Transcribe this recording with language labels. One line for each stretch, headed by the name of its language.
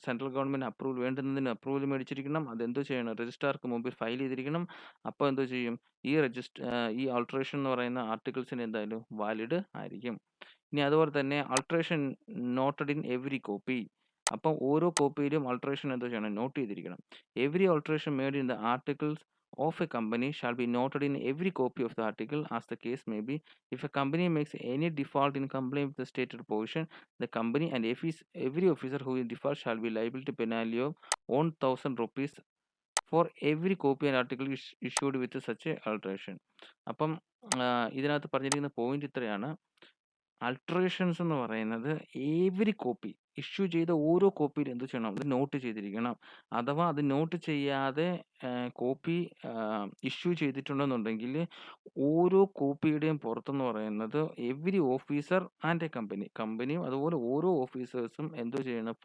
Malayalam: Central government approval വേണ്ടുന്നതിന് approval മേടിച്ചിരിക്കണം. അതെന്തോ ചെയ്യണം? രജിസ്ട്രാർക്ക് മുമ്പിൽ ഫയൽ ചെയ്തിരിക്കണം. അപ്പോൾ എന്തോ ചെയ്യും? ഈ ആൾട്ടറേഷൻ എന്ന് പറയുന്ന ആർട്ടിക്കിൾസിന് എന്തായാലും വാലിഡ് ആയിരിക്കും. ഇനി അതുപോലെ തന്നെ
English: Alteration noted in every copy.
Malayalam: അപ്പം ഓരോ കോപ്പിയിലും ആൾട്ടറേഷൻ എന്തോ ചെയ്യണം? നോട്ട് ചെയ്തിരിക്കണം.
English: Every alteration made in the articles of a company shall be noted in every copy of the article as the case may be. If a company makes any default in compliance with the stated provision, the company and every officer who in default shall be liable to penalty of 1,000 rupees for every copy and article issued with such a alteration.
Malayalam: അപ്പം ഇതിനകത്ത് പറഞ്ഞിരിക്കുന്ന point ഇത്രയാണ്. Alterations എന്ന് പറയുന്നത് every copy issue ചെയ്ത ഓരോ കോപ്പിയിൽ എന്ത് ചെയ്യണം? അത് നോട്ട് ചെയ്തിരിക്കണം. അഥവാ അത് നോട്ട് ചെയ്യാതെ കോപ്പി ഇഷ്യൂ ചെയ്തിട്ടുണ്ടെന്നുണ്ടെങ്കിൽ ഓരോ കോപ്പിയുടെയും പുറത്തെന്ന് പറയുന്നത് എവരി ഓഫീസർ ആൻഡ് എ കമ്പനിയും അതുപോലെ ഓരോ ഓഫീസേഴ്സും എന്തോ ചെയ്യണം?